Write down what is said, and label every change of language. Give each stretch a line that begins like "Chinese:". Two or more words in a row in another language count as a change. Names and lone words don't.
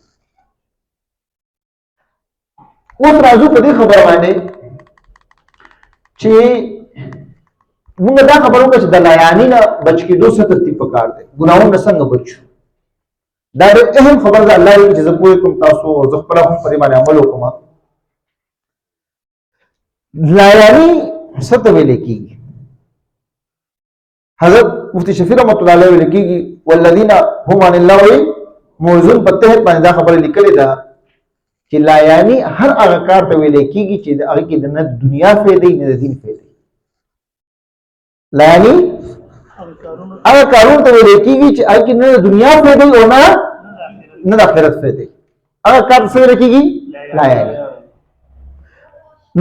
Pashto: اوس راځو په دې خبره باندې چې موږ دا خبرو کې چې د لایانی نه بچ کېدو څه ترتیب پکار دی ګناهونه څنګه بچو دا ډېر اهم خبره ده الله چې زه پوه کوم تاسو او زه خپل هم په دې باندې عمل وکړم لایانی څه ته ویل کېږي حضرت مفتی شفیع
Arabic: رحمۃ اللہ علیہ
Pashto: ویل کېږي
Arabic: والذین هم عن اللغو معرضون
Pashto: په تحت باندې دا خبره لیکلې ده چې لایانی هر هغه کار ته ویل کېږي چې هغه کې د نه دنیا فایده نه د دین فایده لایانی هغه کارونه ته ویل کېږي چې هغه کې نه د دنیا فایده او نه د آخرت فایده هغه کار څه ویل کېږي لایانی نو